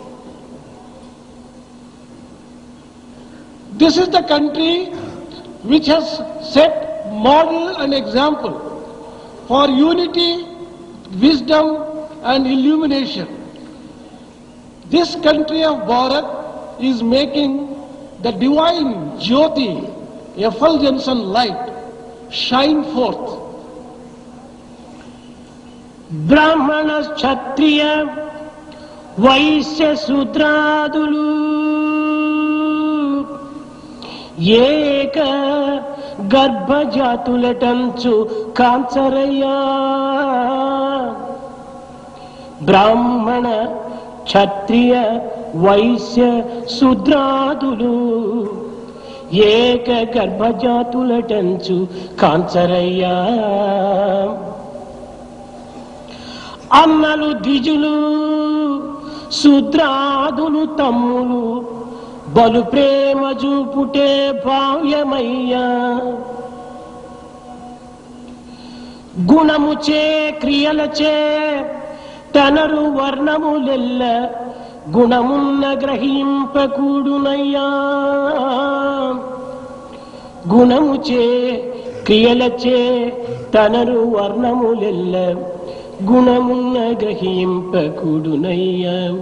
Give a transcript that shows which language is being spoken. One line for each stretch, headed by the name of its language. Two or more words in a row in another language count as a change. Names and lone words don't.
English: This is the country which has set model and example for unity, wisdom and illumination. This country of Bharat is making the divine Jyoti, effulgence and light, shine forth.
Telugu: బ్రాహ్మణ, క్షత్రియ, వైశ్య, శూద్రాదులు ఏక గర్భజాతులేటంచు కంసారాయ బ్రాహ్మణ, క్షత్రియ, వైశ్య, శూద్రాదులు ఏక గర్భజాతులేటంచు కంసారాయ అన్నలు ద్విజులు శూద్రాదులు తమ్ములు బలు ప్రేమ చూపుటే భావ్యమయ్యా గుణముచే క్రియలచే తనరు వర్ణములెల్ల గుణమున్న గ్రహింపకూడునయ్యా గుణముచే క్రియలచే తనరు వర్ణములెల్ల గుణమున్న గ్రహింపకుడునయ్యా